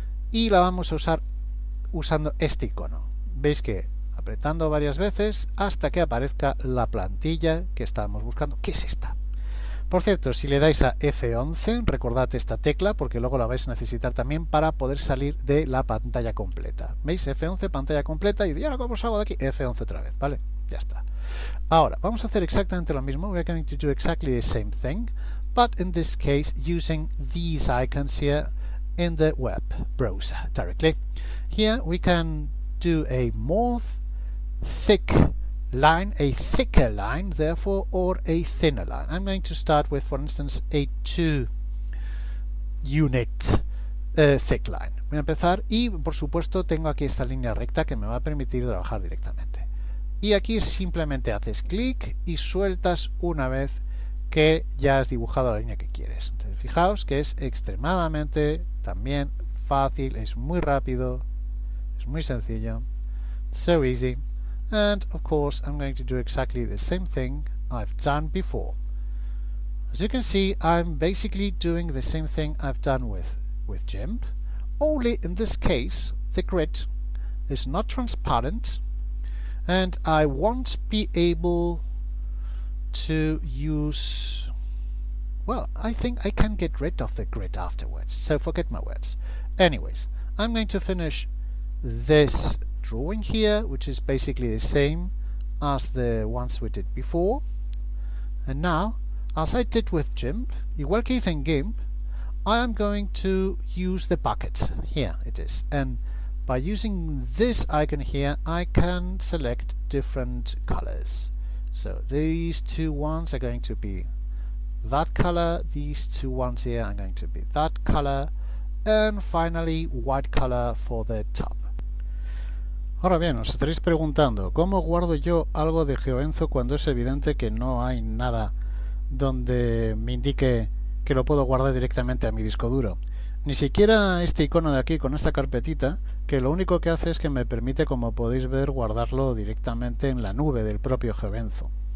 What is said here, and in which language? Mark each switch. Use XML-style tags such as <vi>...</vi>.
<es>Y la vamos a usar usando este icono. Veis que apretando varias veces hasta que aparezca la plantilla que estábamos buscando, que es esta. Por cierto, si le dais a F11, recordad esta tecla porque luego la vais a necesitar también para poder salir de la pantalla completa. ¿Veis? F11, pantalla completa, y ahora cómo salgo de aquí, F11 otra vez, ¿vale? Ya está. Ahora, vamos a hacer exactamente lo mismo.</es> <en>We're going to do exactly the same thing, but in this case using these icons here in the web browser directly. Here we can do a more thick line, a thicker line therefore, or a thinner line. I'm going to start with, for instance, a 2 unit thick line.</en> <es>Voy a empezar y por supuesto tengo aquí esta línea recta que me va a permitir trabajar directamente. Y aquí simplemente haces clic y sueltas una vez que ya has dibujado la línea que quieres. Entonces, fijaos que es extremadamente también fácil, es muy rápido, es muy sencillo,</es> <en>so easy. And of course I'm going to do exactly the same thing I've done before. As you can see, I'm basically doing the same thing I've done with Gimp, only in this case the grid is not transparent and I won't be able to use, well, I think I can get rid of the grid afterwards, so forget my words. Anyways, I'm going to finish this drawing here, which is basically the same as the ones we did before. And now, as I did with Gimp,</en> <es>igual que hice en Gimp,</es> <en>I am going to use the bucket. Here it is. And by using this icon here, I can select different colors. So these two ones are going to be that color, these two ones here are going to be that color, and finally white color for the top.</en> <es>Ahora bien, os estaréis preguntando, ¿cómo guardo yo algo de Geoenzo cuando es evidente que no hay nada donde me indique que lo puedo guardar directamente a mi disco duro? Ni siquiera este icono de aquí con esta carpetita, que lo único que hace es que me permite, como podéis ver, guardarlo directamente en la nube del propio Geoenzo.</es>